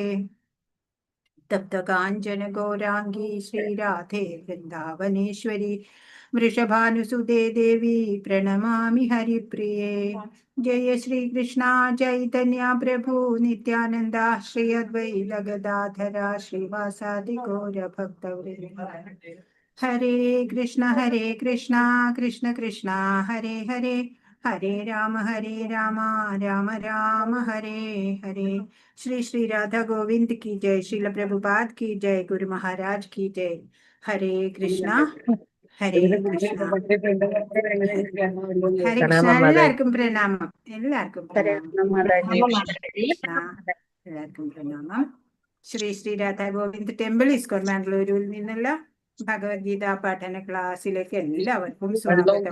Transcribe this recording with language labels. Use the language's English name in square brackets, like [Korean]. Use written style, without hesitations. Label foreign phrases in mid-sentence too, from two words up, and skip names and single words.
[Sanskrit] തപ്തകാഞ്ചന ഗൗരാംഗീ ശ്രീരാധേ വൃന്ദാവനേശ്വരി വൃഷഭാനുസുതേ ദേവി പ്രണമാമി ഹരിപ്രിയേ. ജയ ശ്രീകൃഷ്ണ ചൈതന്യ പ്രഭു നിത്യാനന്ദ ശ്രീ അദ്വൈത ഗദാധര ശ്രീവാസാദി ഗൗരഭക്തവൃന്ദ. ഹരേ കൃഷ്ണ കൃഷ്ണ കൃഷ്ണ ഹരേ ഹരേ ഹരേ രാമ രാമ രാമ ഹരേ ഹരേ. [Hindi] श्री श्री राधा गोविंद की जय. श्रील प्रभुपाद की जय. गुरु महाराज की जय. हरे कृष्णा [Sanskrit] ഹരേ കൃഷ്ണ ഹരേ കൃഷ്ണ. [Malayalam] എല്ലാവർക്കും പ്രണാമം. എല്ലാവർക്കും പ്രണാമം. ശ്രീ ശ്രീ രാധാ ഗോവിന്ദ് ടെമ്പിൾ ഇസ്കോൺ ബാംഗ്ലൂരിൽ നിന്നുള്ള ഭഗവത്ഗീത പഠന ക്ലാസ്സിലേക്ക് എല്ലാവർക്കും സ്വാഗതം.